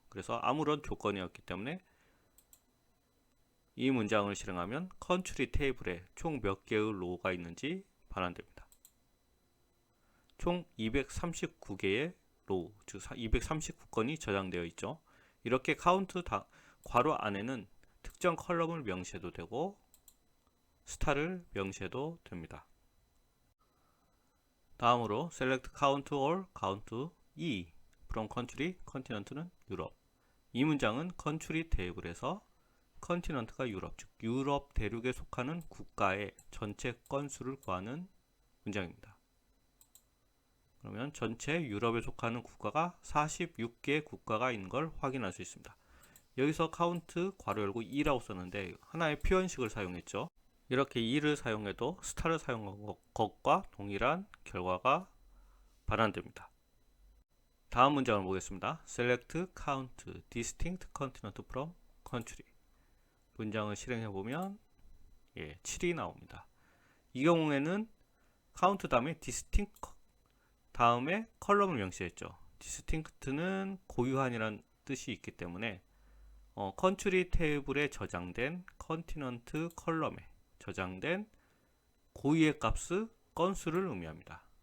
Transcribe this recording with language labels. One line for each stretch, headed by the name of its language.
Korean: 그래서 아무런 조건이 없기 때문에 이 문장을 실행하면 country 테이블에 총 몇 개의 로우가 있는지 반환됩니다. 총 239개의 로우, 즉 239건이 저장되어 있죠. 이렇게 count 괄호 안에는 특정 컬럼을 명시해도 되고 스타를 명시해도 됩니다. 다음으로
English: select count all, count E from country, continent는 유럽.
Korean: 이 문장은 country 테이블에서 continent가 유럽, 즉 유럽 대륙에 속하는 국가의 전체 건수를 구하는 문장입니다. 그러면 전체 유럽에 속하는 국가가 46개 국가가 있는 걸 확인할 수 있습니다. 여기서 count 괄호 열고 E라고 썼는데 하나의 표현식을 사용했죠. 이렇게 E를 사용해도 스타를 사용한 것과 동일한 결과가 반환됩니다. 다음 문장을 보겠습니다.
English: Select count distinct continent from country.
Korean: 문장을 실행해 보면 7이 나옵니다. 이 경우에는 count 다음에 distinct 다음에 컬럼을 명시했죠. distinct는 고유한이라는 뜻이 있기 때문에 country 테이블에 저장된 continent 컬럼에 저장된 고유의 값의 건수를 의미합니다.